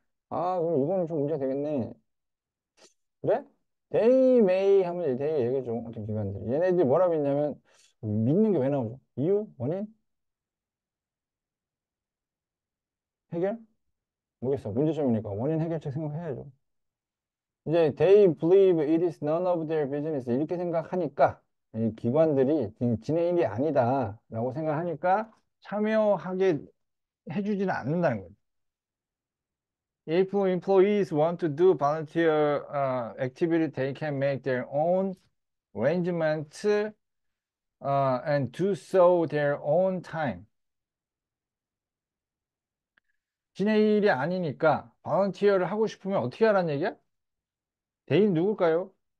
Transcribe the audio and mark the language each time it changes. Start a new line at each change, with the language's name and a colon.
Korean: 아, 그럼 이거는 좀 문제가 되겠네. 그래? They may 하면 they 얘기해줘. 어떤 기관들이. 얘네들이 뭐라고 했냐면, 믿는 게 왜 나오죠? 이유? 원인? 해결? 모르겠어. 문제점이니까 원인 해결책 생각해야죠. 이제
English: they believe it is none of their business
Korean: 이렇게 생각하니까 이 기관들이 지네 일이 아니다라고 생각하니까 참여하게 해주지는 않는다는 거죠.
English: If employees want to do volunteer activity, they can make their own arrangements and do so their own time.
Korean: 지네 일이 아니니까 volunteer를 하고 싶으면 어떻게 하라는 얘기야? 대인 누굴까요?